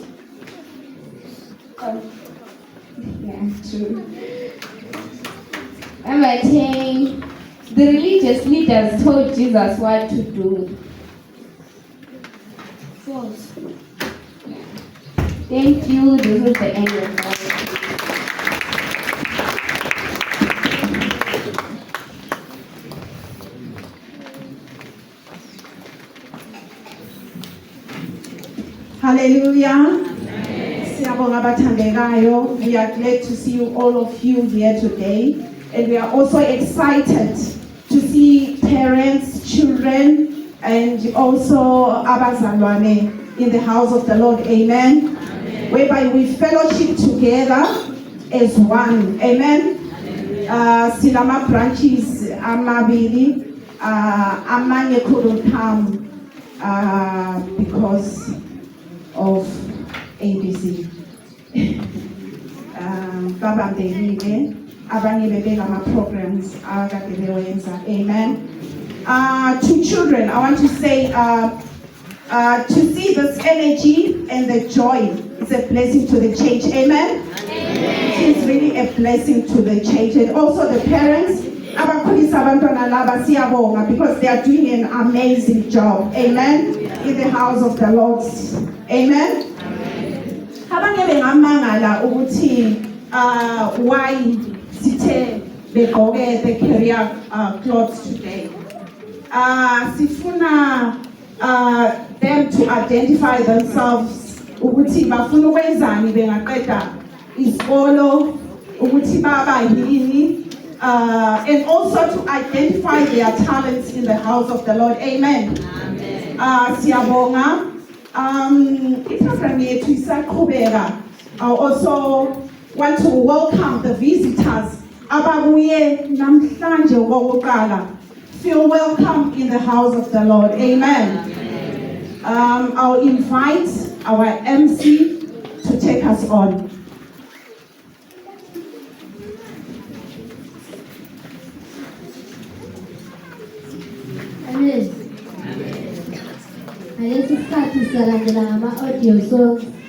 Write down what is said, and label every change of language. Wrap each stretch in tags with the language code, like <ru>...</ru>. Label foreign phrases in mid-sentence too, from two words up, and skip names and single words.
<en>Yeah, true. Number 10. The religious leaders told Jesus what to do. False. Thank you. This is the end of our Hallelujah.</en> <zu>Siyabonga abathandekayo.</zu> <en>We are glad to see you, all of you here today. And we are also excited to see parents, children, and also abazalwane in the house of the Lord. Amen. Whereby we fellowship together as one. Amen.</en> <zu>Silama branches amabili.</zu> <en>Amanye couldn't come because of ABC.</en> <zu>Babamdelile abanye bebeka programs akade bewenza.</zu> <en>Amen. To children, I want to say to see this energy and the joy is a blessing to the church. Amen. It is really a blessing to the church, and also the parents</en> <zu>abakhulisa abantwana laba siyabonga</zu> <en>because they are doing an amazing job. Amen. In the house of the Lord. Amen.</en> <zu>Abanye bengamangala ukuthi why sithe begqoke</zu> <en>the career clothes today.</en> <zu>Sifuna</zu> <en>them to identify themselves</en> <zu>ukuthi bafuna ukwenzani bengaqeda isikolo ukuthi baba yini,</zu> <en>and also to identify their talents in the house of the Lord. Amen.</en> <zu>Siyabonga. Iprogram yethu isaqhubeka.</zu> <en>I also want to welcome the visitors</en> <zu>ababuye namhlanje wokuqala.</zu> <en>Feel welcome in the house of the Lord. Amen. I'll invite our MC to take us on. Amen.</en> <zu>Ngalesi sikhathi siyalandela ngama-</zu> <en>audio songs.</en>